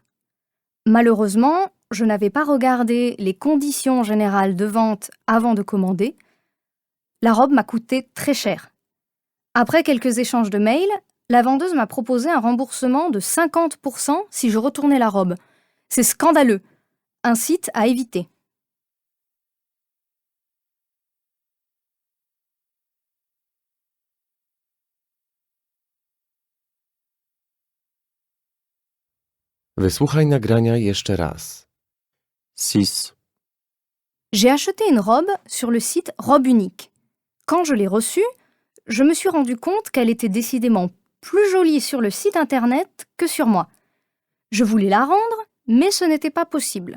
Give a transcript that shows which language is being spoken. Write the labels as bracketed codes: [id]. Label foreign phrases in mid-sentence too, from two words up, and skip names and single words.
[fr] Malheureusement, je n'avais pas regardé les conditions générales de vente avant de commander. La robe m'a coûté très cher. Après quelques échanges de mails, la vendeuse m'a proposé un remboursement de 50% si je retournais la robe. C'est scandaleux. Un site à éviter. [pl] Wysłuchaj nagrania jeszcze raz. [fr] Six. J'ai acheté une robe sur le site Robe Unique. Quand je l'ai reçue, je me suis rendu compte qu'elle était décidément plus jolie sur le site internet que sur moi. Je voulais la rendre, mais ce n'était pas possible.